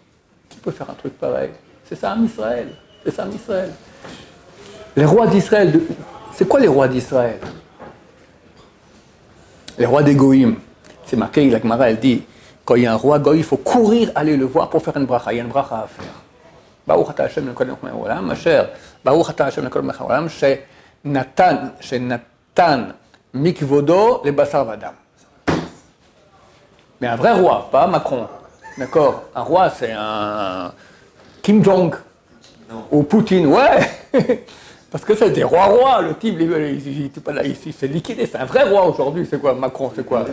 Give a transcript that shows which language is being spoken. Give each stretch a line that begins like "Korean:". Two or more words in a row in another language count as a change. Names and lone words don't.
French: C'est ça, Israël. Les rois d'Israël, c'est quoi les rois d'Israël? Les rois des Goïm. C'est marqué, la Gemara, elle dit, quand il y a un roi Goïm, il faut courir aller le voir pour faire une bracha. Il y a une bracha à faire.
Hebrew: ברוך אתה השם לכל מלך העולם, אשר, ברוך אתה השם לכל מלך העולם, שנתן מכבודו לבשר ודם.
French: Mais un vrai roi, pas Macron. D'accord? Un roi, c'est un Kim Jong ou Poutine, ouais. Parce que c'est des rois. Le type, il n'était pas là ici, c'est liquidé. C'est un vrai roi aujourd'hui. C'est quoi Macron? C'est quoi?